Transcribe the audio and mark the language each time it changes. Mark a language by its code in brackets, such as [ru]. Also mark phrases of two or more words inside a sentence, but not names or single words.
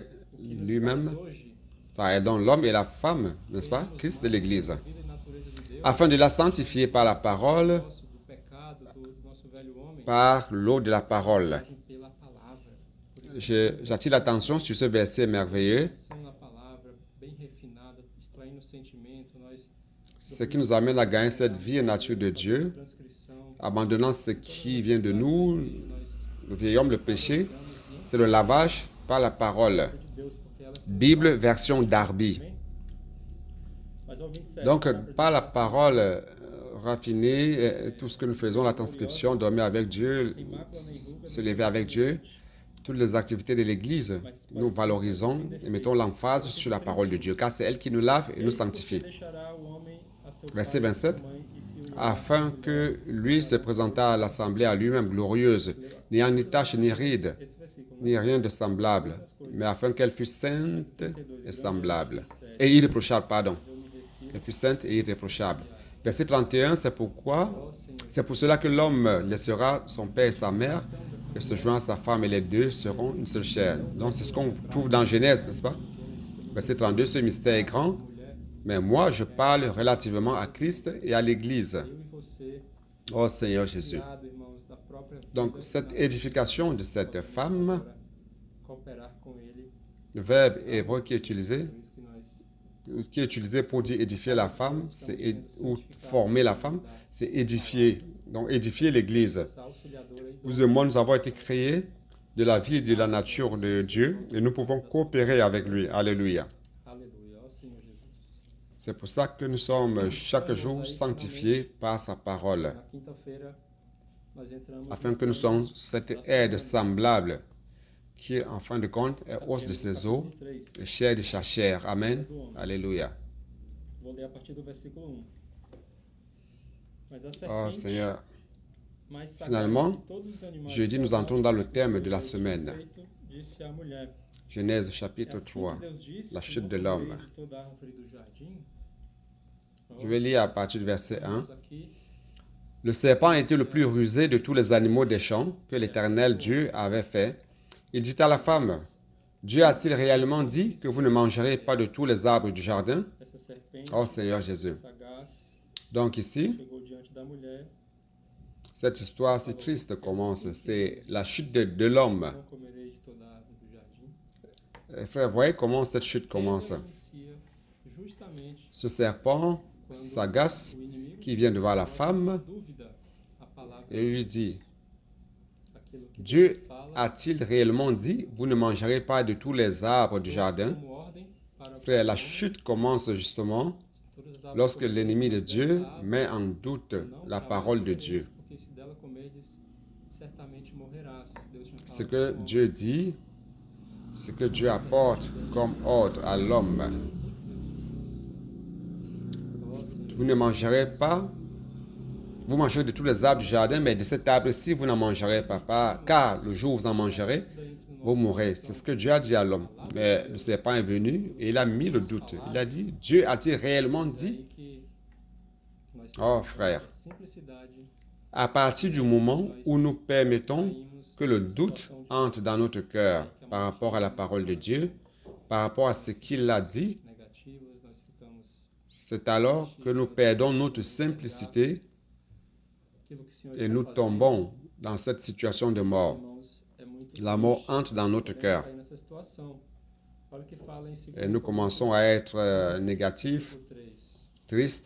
[pt] o que nos [fr] lui-même. [pt] faz hoje, [fr] Enfin, donc l'homme et la femme, n'est-ce pas? [pt] vermos [fr] Christ de [pt] mais [fr] l'Église. [pt] a vida e natureza de Deus, [fr] Afin de la sanctifier par la parole, [pt] nosso, do pecado, do nosso velho homem, [fr] par l'eau de la parole. [pt] lavagem pela palavra. Por isso, [fr] J'attire l'attention sur ce verset merveilleux, [pt] ação na palavra, bem refinada, extraindo o sentimento, nós [fr] ce qui nous amène à gagner cette vie et nature de Dieu, [pt] transcrição, [fr] abandonnant ce qui vient de nous, [pt] nós [fr] le vieil homme, le péché, [pt] usamos e [fr] c'est le lavage par la parole. [pt] de Deus, porque ela [fr] Bible version Darby. [pt] Amém? Mas ao 27, [fr] Donc, [pt] na [fr] par la [pt] apresentação, [fr] parole raffinée, tout ce que nous faisons, la transcription, dormir avec Dieu, [pt] sem mácula nem ruga, se nem [fr] lever avec Dieu, [pt] conhecimento, [fr] toutes les activités de l'Église, nous valorisons et mettons l'emphase sur la parole de Dieu, car c'est elle qui nous lave et nous [pt] eis porque [fr] sanctifie. [pt] deixará o homem a seu [fr] Verset [pt] pai e a sua [fr] 27. [pt] mãe, e se unirá [fr] Afin [pt] à sua [fr] que [pt] mulher, [fr] lui se présentât à l'assemblée à lui-même glorieuse, n'ayant ni tache ni ride, [pt] esse versículo, né? [fr] ni rien de semblable, mais afin qu'elle fût sainte et semblable, et irréprochable, pardon, [pt] Mas eu me refiro [fr] qu'elle fût sainte et irréprochable. Verset 31, c'est pourquoi, [pt] ao Senhor. [fr] c'est pour cela que l'homme laissera son père et sa mère, [pt] Ação dessa [fr] et se joint à sa femme, et les deux seront une seule chair. Donc c'est ce qu'on trouve dans Genèse, n'est-ce pas? Verset 32, ce mystère est grand, [pt] mulher, [fr] mais moi je parle relativement à Christ et à l'Église. [pt] eu e você, [fr] Oh Seigneur Jésus. [pt] criado, irmãos, da própria vida, [fr] Donc cette édification de cette femme, [pt] para cooperar com ele, [fr] le verbe hébreu qui est utilisé, [pt] por isso que nós [fr] pour dire édifier la femme, ou former la femme, c'est édifier. Donc édifier l'Église. [pt] essa auxiliadora e [fr] Vous et moi, nous avons été créés de la vie et de la nature de Dieu et nous pouvons coopérer avec lui. Alléluia. [pt] aleluia, ó Senhor Jesus. [fr] C'est pour ça que nous sommes chaque jour sanctifiés par sa parole, [pt] Na quinta-feira nós entramos [fr] afin [pt] no [fr] que nous [pt] plano [fr] soyons cette aide semblable qui, en fin de compte, est os de ses os et chair de sa chair. Amen. Alléluia. [pt] Vou ler a partir do versículo 1. Mas a [fr] Oh [pt] serpente, [fr] Seigneur. [pt] mais sagaz [fr] Finalement, [pt] que todos os animais [fr] jeudi, nous entrons dans le [pt] selváticos, [fr] thème de la [pt] Deus tinha [fr] semaine. [pt] feito, disse à mulher, [fr] Genèse [pt] é [fr] chapitre [pt] assim [fr] 3. [pt] que Deus disse, [fr] la chute [pt] não [fr] de l'homme. [pt] comereis de toda árvore do jardim? [fr] Je vais lire à partir du verset 1. [pt] Vamos aqui, [fr] Le serpent était le plus rusé de tous les animaux des champs que l'Éternel Dieu avait fait. Il dit à la femme, Dieu a-t-il réellement dit que vous ne mangerez pas de tous les arbres du jardin? [pt] essa serpente [fr] Oh Seigneur Jésus. [pt] sagaz [fr] Donc ici, [pt] chegou diante da mulher, [fr] cette histoire si triste commence. C'est la chute de l'homme. [pt] não comereis de toda árvore do jardim. [fr] Frère, voyez comment cette chute commence. [pt] Ela inicia justamente [fr] Ce serpent [pt] quando [fr] sagace [pt] o inimigo [fr] qui vient de voir la [pt] coloca [fr] femme [pt] dúvida a palavra, [fr] et lui dit, [pt] aquilo que [fr] Dieu [pt] Deus fala, [fr] a-t-il réellement dit, vous ne mangerez pas de tous les arbres du jardin? [pt] como ordem para [fr] Frère, la [pt] o homem, [fr] chute commence justement [pt] todas as árvores [fr] lorsque [pt] comerdes, [fr] l'ennemi de [pt] mas [fr] Dieu [pt] desta árvore [fr] met en doute [pt] não [fr] la [pt] jamais [fr] parole de [pt] comereis, [fr] Dieu. [pt] porque se dela comerdes, certamente morrerás. Deus tinha [fr] Ce [pt] falado [fr] que [pt] com o [fr] Dieu dit, ce que Dieu apporte comme ordre à l'homme. [pt] homem, assim que Deus disse. Ó Senhor, [fr] Vous ne mangerez pas, vous mangerez de tous les arbres du jardin, mais de cet arbre-ci, vous n'en mangerez pas, car le jour où vous en mangerez, [pt] dúvida entre no [fr] vous [pt] nosso [fr] mourrez. [pt] coração. [fr] C'est ce que Dieu a dit à l'homme. Mais le serpent est venu et il a mis le doute. Il a dit, Dieu a-t-il réellement [pt] Mas é [fr] dit? [pt] aí que nós [fr] Oh, [pt] perdemos [fr] frère. [pt] a simplicidade, [fr] À partir du moment où nous permettons [pt] caímos [fr] que le [pt] nessa [fr] doute [pt] situação de [fr] entre dans notre cœur par rapport à la parole de Dieu, par rapport à ce qu'il a dit, [pt] negativas, nós ficamos [fr] C'est alors que nous perdons notre simplicité et nous tombons dans cette situation de mort. La mort entre dans notre cœur. Et nous commençons à être négatifs, tristes.